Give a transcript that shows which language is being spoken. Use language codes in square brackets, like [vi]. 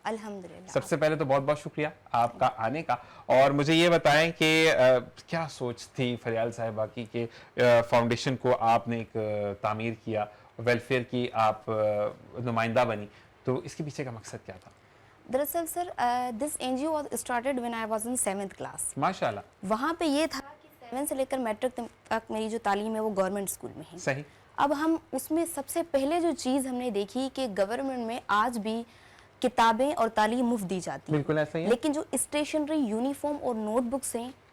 [ur] الحمدللہ. سب سے پہلے تو بہت بہت شکریہ آپ کا آنے کا, اور مجھے یہ بتائیں کہ کیا سوچ تھی فریال صاحبہ کی کہ فاؤنڈیشن کو آپ نے ایک تعمیر کیا, ویلفیئر کی آپ نمائندہ بنی, تو اس کے پیچھے کا مقصد کیا تھا؟ دراصل سر [en] This NGO was started when I was in 7th class. [ur] ماشاءاللہ. وہاں پہ یہ تھا کہ 7 سے لے کر میٹرک تک میری جو تعلیم ہے وہ گورنمنٹ اسکول میں ہے. صحیح. اب ہم اس میں سب سے پہلے جو چیز ہم نے دیکھی کہ گورنمنٹ میں آج بھی کتابیں اور تعلیم مفت دی جاتی ہے, بالکل ایسا ہی ہے, لیکن جو اسٹیشنری, یونیفارم اور نوٹ بکس ہیں